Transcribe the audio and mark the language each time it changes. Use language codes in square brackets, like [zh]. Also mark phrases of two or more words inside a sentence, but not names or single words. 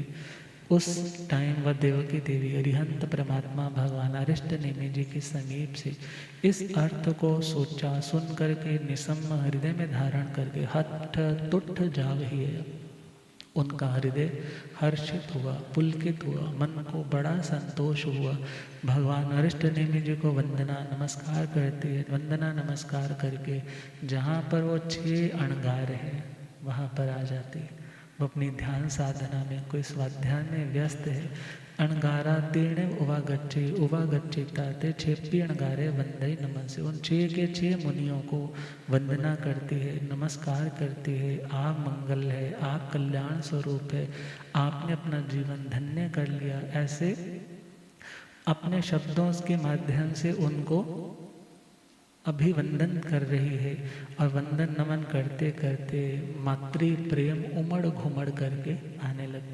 [hi] उस टाइम वह देवकी देवी अरिहंत परमात्मा भगवान अरिष्ट नेमि जी के समीप से इस अर्थ को सोचा, सुन करके निसम्म हृदय में धारण करके [pra] हठ तुठ जावही, [hi] उनका हृदय हर्षित हुआ, पुलकित हुआ, मन को बड़ा संतोष हुआ। भगवान अरिष्ट नेमि जी को वंदना नमस्कार करते हैं। वंदना नमस्कार करके जहाँ पर वो 6 अणगार हैं वहाँ पर आ जाती है। वो अपनी ध्यान साधना में कोई स्वाध्याय में व्यस्त है। [pra] अणगारा तेणे उवागच्चिता ते 6 अणगारे वंदई [hi] नमन से उन 6 के 6 मुनियों को वंदना करती है, नमस्कार करती है। आप मंगल है, आप कल्याण स्वरूप है, आपने अपना जीवन धन्य कर लिया। ऐसे अपने शब्दों के माध्यम से उनको अभिवंदन कर रही है और वंदन नमन करते करते मातृ प्रेम उमड़ घुमड़ करके आने लगे।